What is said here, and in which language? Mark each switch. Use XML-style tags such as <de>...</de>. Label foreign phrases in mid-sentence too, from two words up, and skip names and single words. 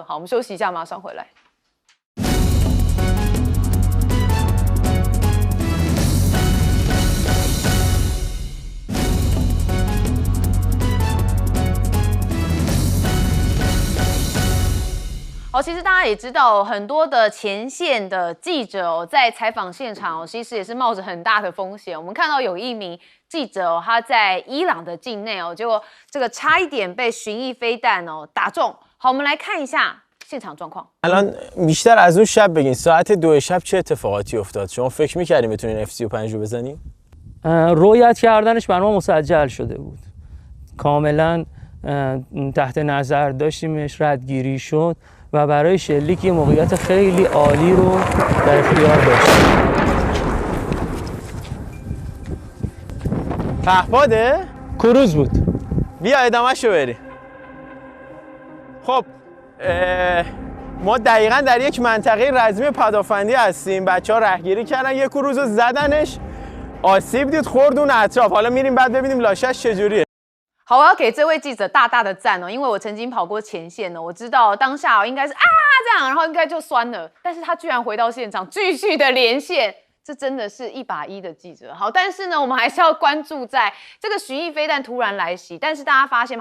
<zh>好，我们休息一下，马上回来。好，其实大家也知道，很多的前线的记者在采访现场其实也是冒着很大的风险。我们看到有一名记者他在伊朗的境内结果这个差一点被巡弋飞弹打中。好，我们来看一下现场状况。</zh> <fa>الان بیشتر از اون شب بگین ساعت 2 شب چه اتفاقاتی افتاد؟ شما فکر می‌کردین بتونین F-35 رو بزنین؟ رویت کردنش بر ما مسجل شده بود. کاملا تحت نظر داشتیمش، ردگیری شد و برای شلیک یه موقعیت خیلی عالی رو در اختیار داشتیم. پهپاده؟ کروز بود. بیا ادامه‌شو بریم. خب ما دقیقاً در یک منطقه رزمی پدافندی هستیم. بچه‌ها رهگیری کردن، یک کروز رو زدنش، آسیب دید، خورد اون اطراف. حالا میریم بعد ببینیم لاشش چجوریه.</fa> <zh>好，我要给这位记者大大的赞因为我曾经跑过前线我知道当下应该是这样，然后应该就酸了，但是他居然回到现场继续的连线。这真的是1把1的记者。好，但是呢，我们还是要关注在这个巡弋飞弹突然来袭，但是大家发现吗？</zh>